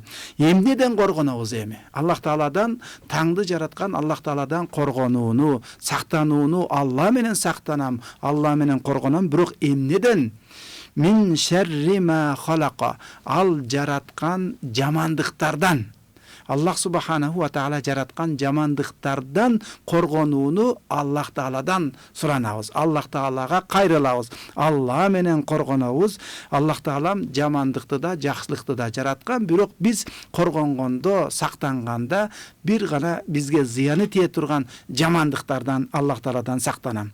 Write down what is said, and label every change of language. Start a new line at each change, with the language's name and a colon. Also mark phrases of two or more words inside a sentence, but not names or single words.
Kyrgyz: Эмнеден коргонобуз эми? Аллах Тааладан, таңды жараткан Аллах Тааладан коргонууну, сактанууну, Алла менен сактанам, Алла менен коргонам, бирок эмнеден?
Arabic: من شر ما خلق.
Kyrgyz: Ал жараткан жамандыктардан. Аллах
Arabic: سبحانه وتعالى
Kyrgyz: жараткан жамандыктардан коргонууну Аллах Тааладан суранабыз. Аллах Таалага кайрылабыз. Алла менен коргонобуз. Аллах Таалам жамандыкты да, жакшылыкты да жараткан, бирок биз коргонгондо, сактанганда бир гана бизге зыяны тие турган жамандыктардан Аллах Тааладан сактанам.